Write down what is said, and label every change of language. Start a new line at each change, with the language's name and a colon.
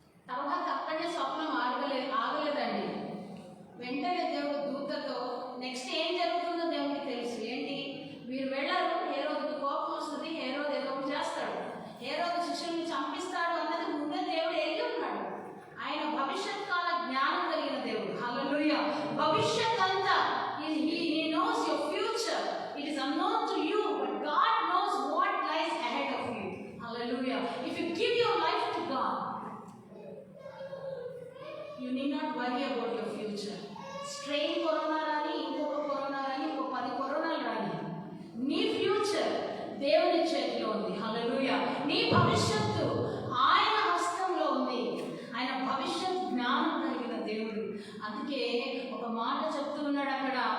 Telugu: తర్వాత అక్కడే స్వప్నం ఆగలేదండి. వెంటనే దేవుడు దూతతో నెక్స్ట్ ఏం జరుగుతుందో దేవుడికి తెలుసు. ఏంటి? వీరు వెళ్ళారు, హేరోదుకు కోపం వస్తుంది, హేరోదు ఏదో ఒకటి చేస్తాడు, హేరోదు శిష్యుల్ని చంపిస్తాడు అన్నది ముందే దేవుడు ఎరిగి ఉన్నాడు. ఆయన భవిష్యత్ కాల జ్ఞానం కలిగిన దేవుడు. హల్లెలూయా. భవిష్యత్ అంతా
English: he knows your future. It is unknown to you, but God knows what lies ahead of you. Hallelujah. If you give your life to God, you need not worry about your future.
Telugu: Strain corona rani, ఇంకొక corona రాని, ఇంకొక 10 కరోనాలు రాని, నీ future దేవుని చేతిలో ఉంది. హల్లెలూయా. నీ భవిష్యత్తు ఆయన హస్తంలో ఉంది. ఆయన భవిష్యత్ జ్ఞానం కలిగిన దేవుడు. అందుకే ఒక మాట చెప్తూ ఉన్నాడు అక్కడ.